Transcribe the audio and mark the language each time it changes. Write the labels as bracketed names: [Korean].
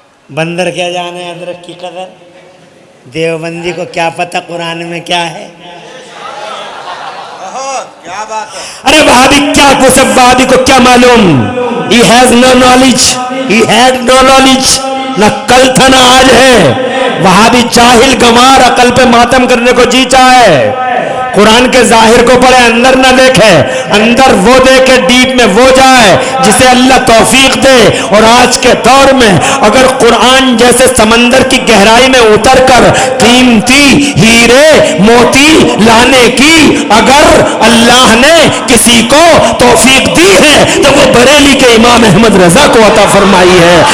[Urdu] بندر کیا جانے ادرک کی قدر, دیوبندی کو کیا پتہ قرآن میں کیا ہے. کیا بات ہے. ارے وہابی کیا وہابی کو کیا معلوم. [English] He has no knowledge, he had no knowledge. [Urdu] نہ کل تھا نہ آج ہے. وہابی جاہل گمار عقل پہ ماتم کرنے کو جی چاہے. قرآن کے ظاہر کو پڑھے, اندر نہ دیکھے. اندر وہ دیکھے, ڈیپ میں وہ جائے جسے اللہ توفیق دے. اور آج کے دور میں اگر قرآن جیسے سمندر کی گہرائی میں اتر کر قیمتی ہیرے موتی لانے کی اگر اللہ نے کسی کو توفیق دی ہے تو وہ بریلی کے امام احمد رضا کو عطا فرمائی ہے.